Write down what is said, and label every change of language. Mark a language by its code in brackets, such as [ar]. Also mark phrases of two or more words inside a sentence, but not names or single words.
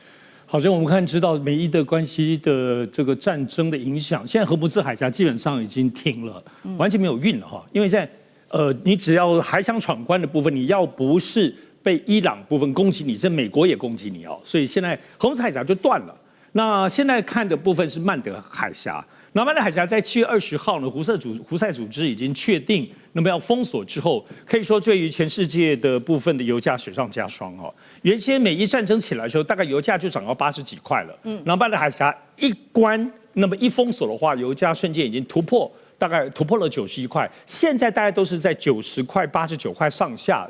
[zh] 好像我們知道美伊的關係的這個戰爭的影響，現在荷姆茲海峽基本上已經停了，完全沒有運了哈。因為現在你只要還想闖關的部分，你要不是被伊朗部分攻擊你，是美國也攻擊你哦。所以現在荷姆茲海峽就斷了。那現在看的部分是曼德海峽。那曼德海峽在 7月20 號呢，胡塞組織已經確定，那麼要封鎖之後，可以說對於全世界的部分的油價雪上加霜哦。原先美伊戰爭起來的時候，大概油價就漲到80幾塊了，然後曼德海峽一關，那麼一封鎖的話，油價瞬間已經大概突破了91塊，現在大概都是在90塊、89塊上下。